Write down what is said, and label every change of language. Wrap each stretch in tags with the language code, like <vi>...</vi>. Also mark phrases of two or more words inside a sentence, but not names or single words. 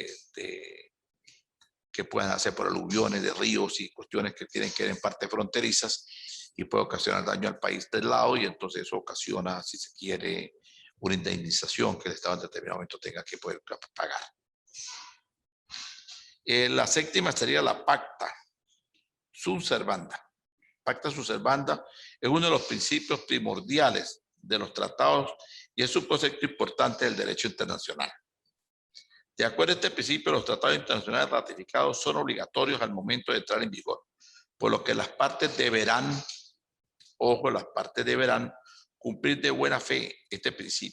<es>que puedan hacer por aluviones de ríos y cuestiones que tienen que ver en partes fronterizas y puede ocasionar daño al país del lado, y entonces eso ocasiona, si se quiere, una indemnización que el Estado en determinado momento tenga que poder pagar. La séptima sería la</es> <la>pacta sunt servanda. Pacta sunt servanda</la> <es>es uno de los principios primordiales de los tratados y es un concepto importante del derecho internacional. De acuerdo a este principio, los tratados internacionales ratificados son obligatorios al momento de entrar en vigor, por lo que las partes deberán, ojo, las partes deberán cumplir de buena fe este principio.</es>